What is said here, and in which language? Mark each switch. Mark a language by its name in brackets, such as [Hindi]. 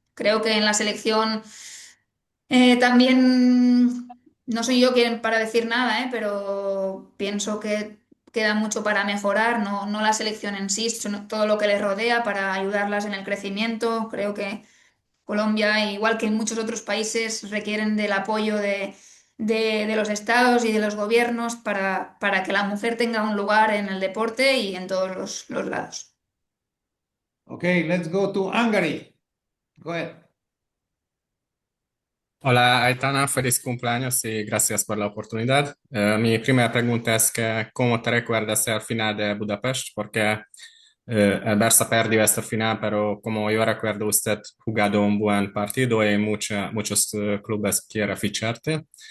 [Spanish] Creo que en la selección también no soy yo quien para decir nada, pero pienso que queda mucho para mejorar, no la selección en sí, sino todo lo que les rodea para ayudarlas en el crecimiento. Creo que Colombia, igual que en muchos otros países, requieren del apoyo de los estados y de los gobiernos para que la mujer tenga un lugar en el deporte y en todos los lados. [English] Okay, let's go to Hungary. Go ahead. [Spanish] Hola, Aitana, feliz cumpleaños y gracias por la oportunidad. Mi primera pregunta es que ¿cómo te recuerdas el final de Budapest? Porque el Barça perdió esta final, pero como yo recuerdo, usted jugado un buen partido y muchos clubes quieren ficharte.